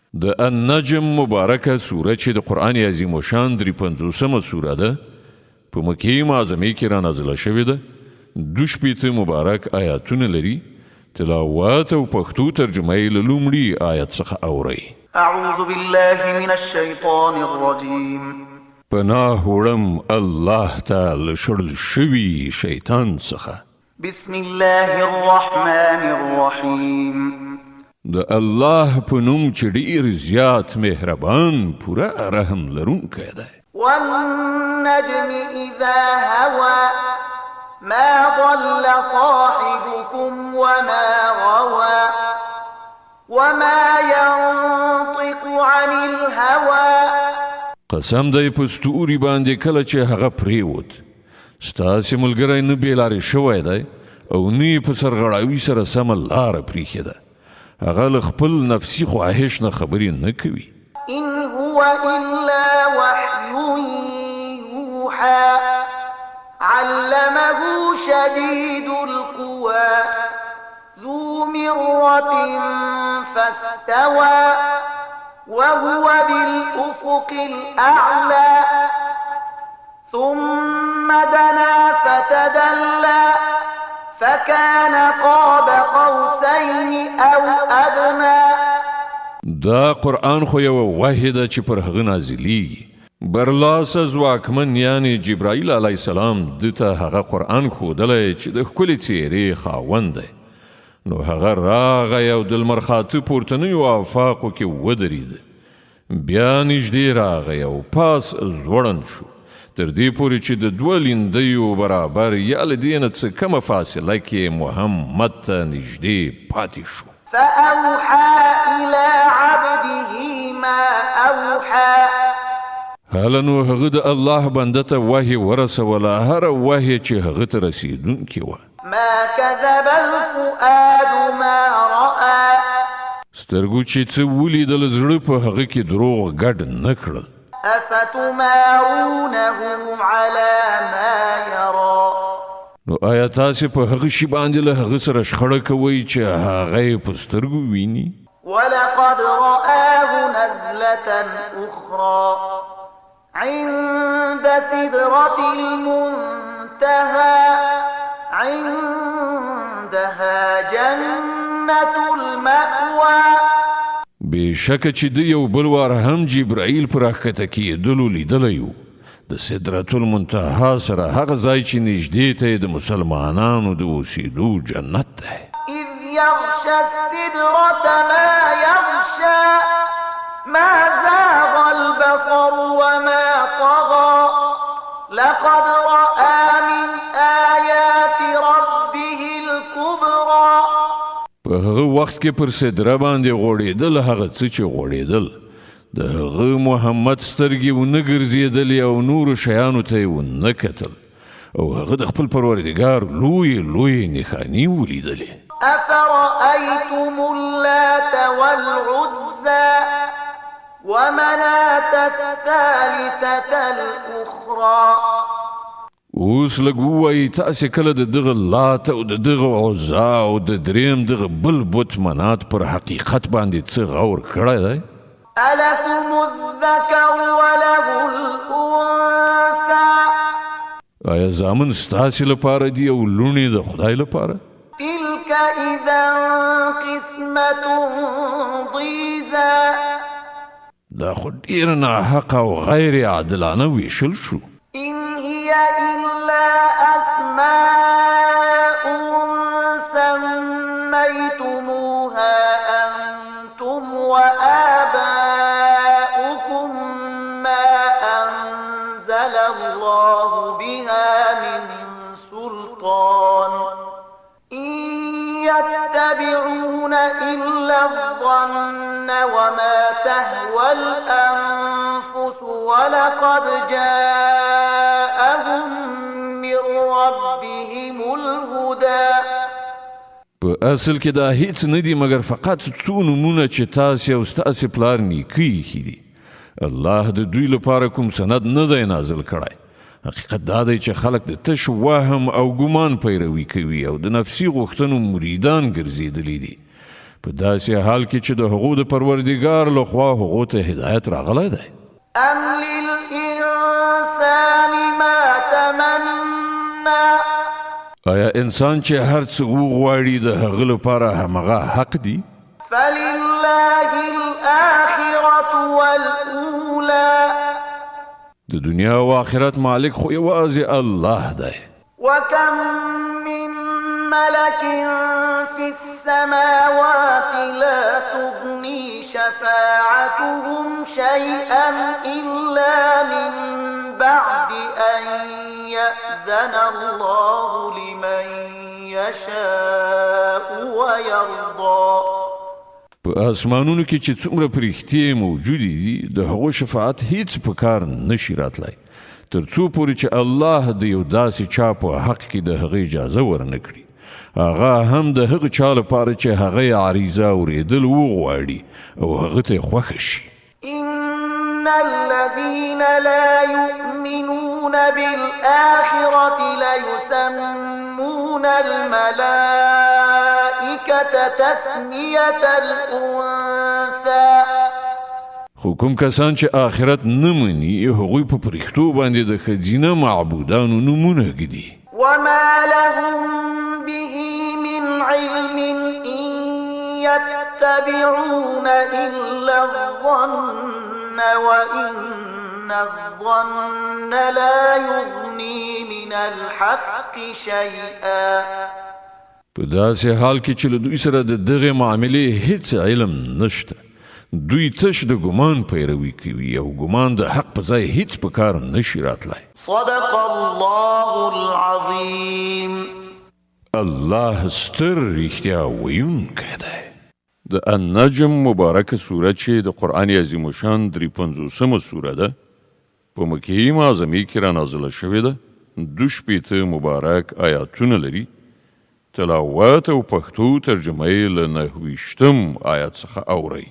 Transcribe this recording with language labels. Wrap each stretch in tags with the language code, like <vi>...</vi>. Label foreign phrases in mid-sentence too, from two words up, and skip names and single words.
<ps>د النجم مبارکه سوره چې د قرآن عظیم الشان 53مه سوره ده په مکې معظمې کې را نازله شوې ده 2 مبارک آیاتونه لري تلاوت او پښتو ترجمه یې له لومړي آیت څخه اورئ</ps> <ar>اعوذ بالله من الشیطان الرجیم</ar> <ps>پناه وړم الله تعالی شړل شوي شیطان څخه</ps> <ar>بسم الله الرحمن الرحیم</ar> <ps>د الله په نوم چې ډېر زیات مهربان پوره رحم لرونکی دی</ps> <ar>والنجم اذا هوى ما ضل صاحبكم وما غوى وما ينطق عن الهوى</ar> <ps>قسم دی په ستوري باندې کله چې هغه پریوت ستاسې ملګری نه بېلارې شوی دی او نه یې په سرغړاوي سره سمه لاره پریښې ده هغه له خپل نفسي خواهش نه خبرې نه کوي</ps> <ar>ان هو الا وحی یوحى علمه شدید القوى ذو مرة فاستوى وهو بالأفق الأعلى ثم دنا فتدلى فكان قاب قوسين أو أدنى</ar> <ps>دا قرآن خو یو وحی ده چې پر هغه نازلیږي برلاسه ځواکمن یعنی جبرائیل</ps> <ar>علیه السلام</ar> <ps>دته هغه قرآن ښودلی چې د ښکلې څېرې خاوند دی نو هغه راغی او د لمر خاته پورتنیو آفاقو کې ودرېد بیا نږدې راغی او پاس ځوړند شو تر دې پورې چې د 2 لیندیو برابر یا له دې نه څه کمه فاصله کې محمد ته نږدې پاتې شو</ps> <ar>فأوحى إلى عبده ما أوحى</ar> <ps>هله نو هغه د الله بنده ته وحی ورسوله هره وحی چې هغه ته رسېدونکې وه</ps> <ar>ما كذب الفؤاد ما رأى</ar> <ps>سترګو چې څه ولیدل زړه په هغه کې دروغ ګډ نه کړل</ps> <ar>افتمارونه على ما يرى</ar> <ps>نو آیا تاسې په هغه شي باندې له هغه سره شخړه کوئ چې هغه یې په سترګو ویني</ps> <ar>ولقد رآه نزلة أخرى عند سدرة المنتهى عندها جنة المأوى</ar> <ps>بېشکه چې د یو بل وار هم جبرائیل پر راښکته کېدلو لیدلی و د سدرة المنتهی سره هغه ځای چې نږدې ته یې د مسلمانانو د اوسېدو جنت دی</ps> <ar>إذ يغشى السدرة ما يغشى ما زاغ البصر وما طغى لقد رأى من آيات ربه الكبرى</ar> <ps>په هغه وخت کې پر سدره باندې غوړېدل هغه څه چې غوړېدل د هغه محمد سترګې ونه ګرځېدلې او نورو شیانو ته یې ونه کتل او هغه د خپل پروردګار لویې نښانې ولیدلې</ps> <ar>أفرأيتم اللات والعزى ومناة الثالثة الأخرى</ar> <ps>اوس لږ ووایي تاسې کله د دغه لات او د دغه عزا او د دریم دغه بل بت منات پر حقیقت باندې څه غور کړی دی</ps> <ar>ألكم الذكر وله الأنثى</ar> <ps>آیا زامن ستاسې لپاره دي او لوڼې د خدای لپاره</ps> <ar>تلك إذا قسمة ضيزى</ar> <ps>دا خو ډېره ناحقه او غیر عادلانه ویشل شو</ps> <ar>إن هي إلا أسماء سميتموها أنتم وآباؤكم ما أنزل الله بها من سلطان إن يتبعون إلا الظن وما تهوى الأنفس ولقد جاءهم من ربهم الهدى</ar> <ps>په اصل کې دا هیڅ نه دي مګر فقط څو نومونه چې تاسې او ستاسې پلار نیکه ایښي دي الله د دوی لپاره کوم سند نه دی نازل کړی حقیقت دا دی چې خلک د تش وهم او ګمان پیروي کوي او د نفسي غوښتنو مریدان ګرځېدلي دي په داسې حال کې چې د هغو د پروردګار لخوا هغو ته هدایت راغلی دی.</ps> <ar>أم للإنسان ما تمنى</ar> <ps>آیا انسان چې هر څه وغواړي د هغه لپاره همغه حق دی؟</ps> <ar>فلله الآخرة والأولى</ar> <ps>د دنیا او آخرت مالک خو یوازې الله دی.</ps> <ar>وكم من ملك في السماوات لا تغني شفاعتهم شيئا إلا من بعد أن يأذن الله لمن يشاء ويرضى.</ar> <ps>په اسمانونو کې چې څومره پرښتې موجودې دي د هغو شفاعت هیڅ په کار نشي راتلی تر څو پورې چې الله د یو داسې چا په حق کې د هغه اجازه ورنه کړي، هغه هم د هغه چا لپاره چې هغه یې عریضه اورېدل وغواړي او هغه ته یې خوښه شي.</ps> <ar>إن الذين لا يؤمنون بالآخرة ليسمون الملائكة تسمية الأنثى.</ar> <ps>خو کوم کسان چې آخرت نه مني هغوی په پرښتو باندې د ښځینه معبودانو نومونه ږدي.</ps> <ar>وما لهم به من علم إن يتبعون إلا الظن وإن الظن لا يغني من الحق شيئا.</ar> <ps>په داسې حال کې چې له دوی سره د دغې معاملې هیڅ علم نشته، دوی تش د ګمان پیروي کوي او ګمان د حق په ځای هیڅ په کار نشي راتلی.</ps> <ar>صدق الله العظيم.</ar> <ps>الله ستر رښتیا ویونکی دی. د النجم مبارکه سوره چې د قرآن عظیم الشان 53مه سوره ده په مکې معظمې کې رانازله شوې ده. 2 مبارک آیاتونه لري. تلاوت او پښتو ترجمه یې له 9 آیات څخه اورئ.</ps>